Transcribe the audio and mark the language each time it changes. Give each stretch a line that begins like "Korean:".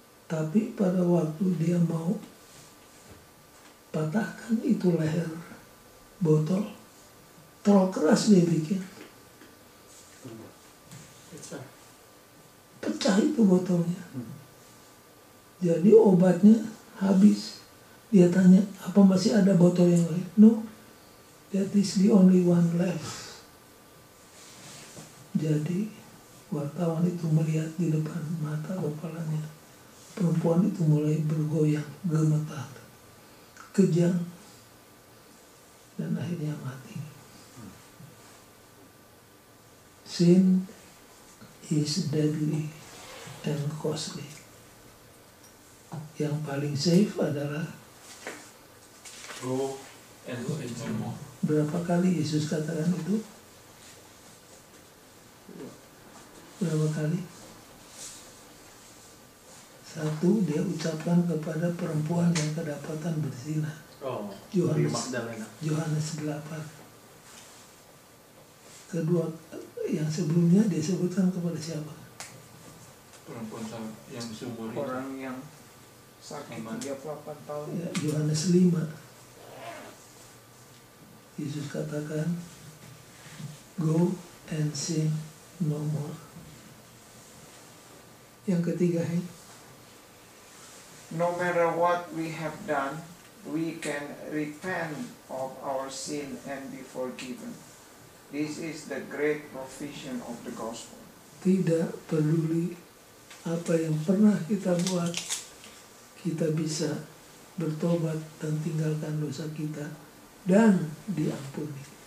Indonesian: Tapi pada waktu dia mau patahkan itu leher botol, terlalu keras dia bikin. Pecah itu botolnya. Jadi obatnya habis. Dia tanya, apa masih ada botol yang lain?
English: No, that is the only one left.
Indonesian: Jadi wartawan itu melihat di depan mata kepalanya, perempuan itu mulai bergoyang, gemetar, kejang, dan akhirnya mati.
English: Sin is deadly and costly.
Indonesian: Yang paling safe adalah
English: Go and sin more.
Indonesian: berapa kali Yesus katakan itu? Berapa kali? Satu, dia ucapkan kepada perempuan yang kedapatan berzina. Oh, Yohanes Magdalena. Yohanes 8. Kedua, yang sebelumnya dia sebutkan kepada siapa? Perempuan yang seumur itu. Orang yang sakit 38 tahun. Ya, Yohanes 5. Yesus katakan,
English: go and sin no more.
Indonesian: Yang ketiga,
English: No matter what we have done, we can repent of our sin and be forgiven. This is the great provision of the gospel.
Indonesian: tidak peduli apa yang pernah kita buat, kita bisa bertobat dan tinggalkan dosa kita dan diampuni.